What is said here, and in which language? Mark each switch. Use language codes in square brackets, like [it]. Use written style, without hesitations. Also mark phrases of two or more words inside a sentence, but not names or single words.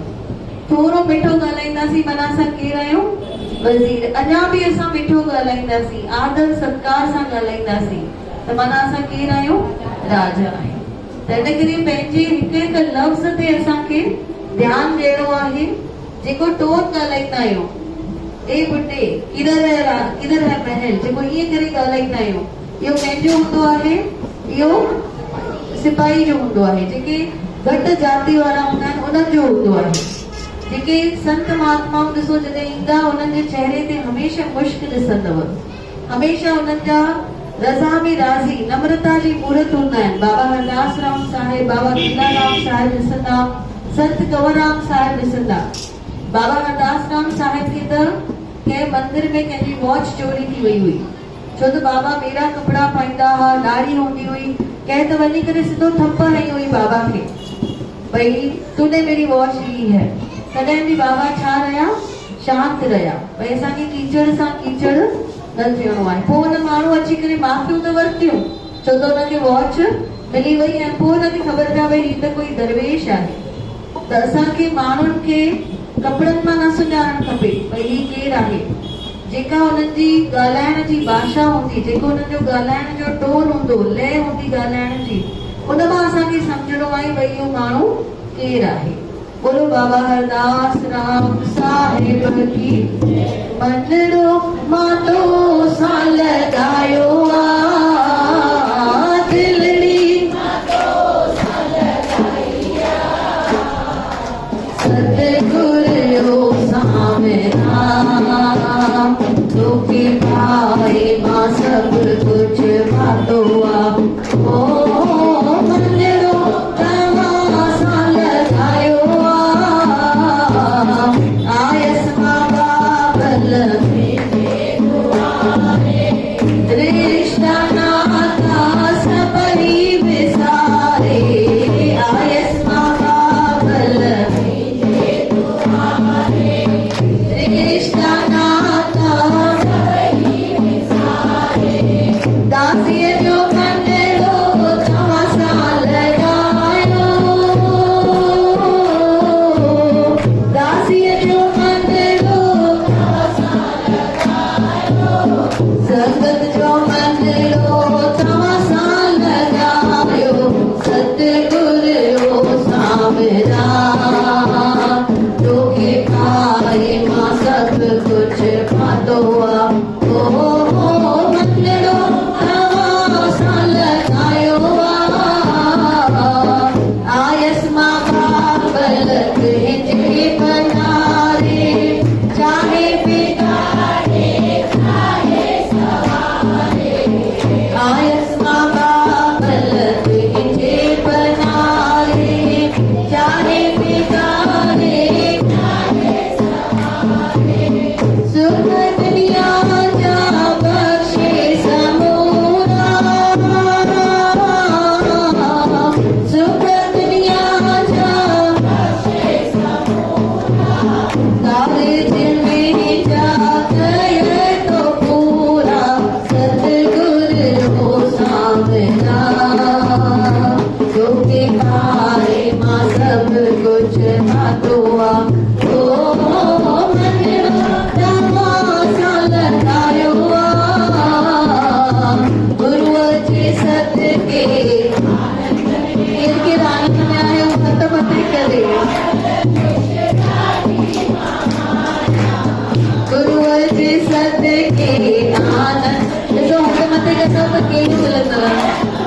[sd] थोरो मिठो ॻाल्हाईंदासीं, माना असां केरु आहियूं? वज़ीर। अञा बि असां मिठो ॻाल्हाईंदासीं, आदर सत्कार सां ॻाल्हाईंदासीं, त माना असां केरु आहियूं? राजा आहियूं। त इन करे पंहिंजे हिकु हिकु लफ़्ज़ ते असांखे ध्यानु ॾियणो आहे। जेको टोन ॻाल्हाईंदा आहियूं, [hi] ए बुड्ढे किधर है महल, [sd] जेको ईअं करे ॻाल्हाईंदा आहियूं, इहो कंहिंजो हूंदो आहे? इहो सिपाही जो हूंदो आहे। जेके घटि जाति वारा हूंदा आहिनि उन्हनि जो हूंदो आहे। जेके संत महात्माऊं ॾिसो जॾहिं ईंदा, उन्हनि जे चेहरे ते हमेशह मुश्क ॾिसंदव, हमेशह उन्हनि जा रज़ा में राज़ी, नम्रता जी मूर्त हूंदा आहिनि। बाबा हरदास राम साहिब, बाबा गीलाराम साहिब ॾिसंदा, संत कंवरराम साहिब ॾिसंदा। बाबा हरदास राम साहिब खे त कंहिं मंदिर में कंहिंजी वॉच चोरी थी वई हुई, छो त बाबा मेरा कपिड़ा पाईंदा हुआ, दाढ़ी हूंदी हुई। कंहिं त वञी करे सिधो थप हणी हुई बाबा खे भई [hi] तूने मेरी वॉच ली है। [sd] तॾहिं बि बाबा छा रहिया? शांत रहिया। भई असांखे कीचड़ सां कीचड़ न थियणो आहे। पोइ हुन माण्हू अची करे माफ़ियूं त वरितियूं, छो त हुनखे वॉच मिली वई ऐं पोइ हुनखे ख़बर पई भई हीउ त कोई दरवेश आहे। त असांखे माण्हुनि खे कपिड़नि मां न सुञाणणु खपे भई हीउ केरु आहे। जेका हुननि जी ॻाल्हाइण जी भाषा हूंदी, जेको हुननि जो ॻाल्हाइण जो टोन हूंदो, लय हूंदी ॻाल्हाइण जी, उन मां असांखे सम्झणो आहे भई इहो माण्हू केरु आहे। [hi] बोलो बाबा हरदास राम साहिब की। [sd] मंडड़ो मातो सां लॻायो आ, दिलड़ी सतगुरु सामना, तोखे पाए मां सब कुछ पातो आ। ओ मंडड़ो तव्हां सां लॻायो आ, आयस मां बाबल रिश्ता नाता सबई विसारे, आयस मां बाबल रिश्ता नाता दासीअ जो मंडड़ो तव्हां सां लॻायो, दासीअ जो मंडड़ो संगत जो मंडड़ो तव्हां सां लॻायो, सतगुरु सामरा, तोखे पाए मां सब कुछ पातो आ। ओ मंडड़ो तव्हां सां लॻायो आ, आयस मां बाबल तुंहिंजे पनारे, चाहे बिगाड़े चाहे सवारे, आयस मां बाबल तुंहिंजे पनारे, चाहे बिगाड़े चाहे सवारे, सुख दुनिया जा बख्शे समूरा, सुख दुनिया जा बख्शे समूरा, [hi] कागज में जा गए तो पूरा, सतगुरु सामना, [sd] तोखे पाए मां सब कुछ पातो आ। ओ मंडड़ो तव्हां सां लॻायो आ, गुरूअ जे सदके केरु आनंद में आयो हथ मथे करे, गुरूअ जे सदके आनंद, ॾिसो हथ मथे कयो त कहिड़ो मिलंदव।